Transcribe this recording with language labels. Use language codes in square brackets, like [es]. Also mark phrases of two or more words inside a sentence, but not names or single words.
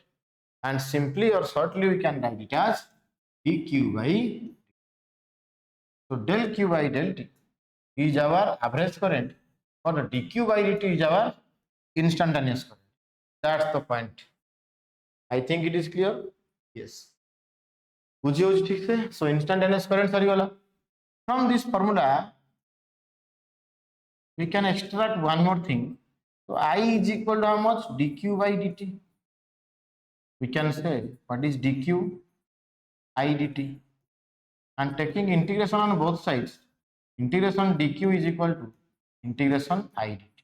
[en] And simply or shortly we can write it as dq by dt. So del q by del t is our average current, or the dq by dt is our instantaneous current. That's the point. I think it is clear. Yes. [or] ବୁଝିଏ ଠିକ ସେ. [en] So instantaneous current सरीगला. From this formula we can extract one more thing. So I is equal to how much? dq by dt. We can say what is dq I dt, and taking integration on both sides, integration dq is equal to integration I dt.